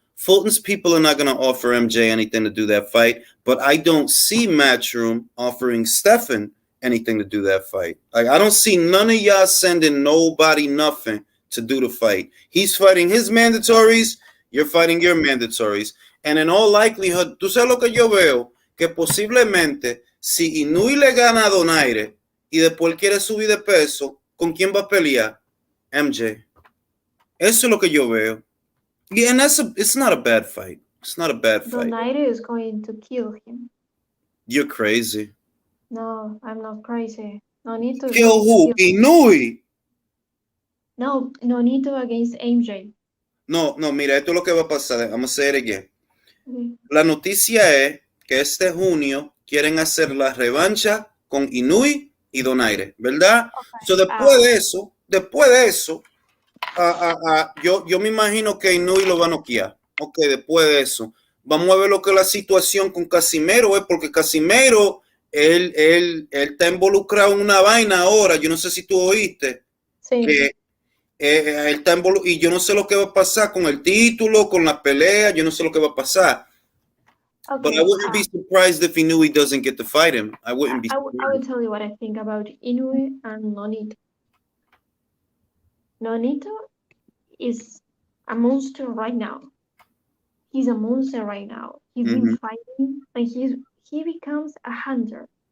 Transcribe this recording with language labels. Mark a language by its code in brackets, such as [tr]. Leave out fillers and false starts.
[en] Fulton's people are not going to offer MJ anything to do that fight, but I don't see Matchroom offering Stephen anything to do that fight. Like, I don't see none of y'all sending nobody nothing to do the fight. He's fighting his mandatories, you're fighting your mandatories. And in all likelihood, [es] tú sabes lo que yo veo, que posiblemente si Inui le gana a Donaire y después quiere subir de peso, ¿con quién va a pelear? MJ. Eso es lo que yo veo. [en] Yeah, and it's not a bad fight. Donaire is going to kill him. You're crazy. No, I'm not crazy. Nonito kill who? Inui. No, Nonito against MJ. [es] No, mira, esto es lo que va a pasar. Vamos a hacer again. La noticia es que este junio quieren hacer la revancha con Inui y Donaire, ¿verdad? [en] Okay. [es] So, después de eso, yo me imagino que Inui lo va a noquear. Ok, después de eso. Vamos a ver lo que es la situación con Casimero, porque Casimero, él está involucrado en una vaina ahora. Yo no sé si tú oíste. Sí. Que él está involucrado y yo no sé lo que va a pasar con el título, con la pelea. Yo no sé lo que va a pasar. [en] Okay, but I wouldn't be surprised if Inui doesn't get to fight him. I wouldn't be surprised. I will tell you what I think about Inui and Nonito. Nonito is a monster right now. He's a monster right now. He's been fighting and he becomes a hunter.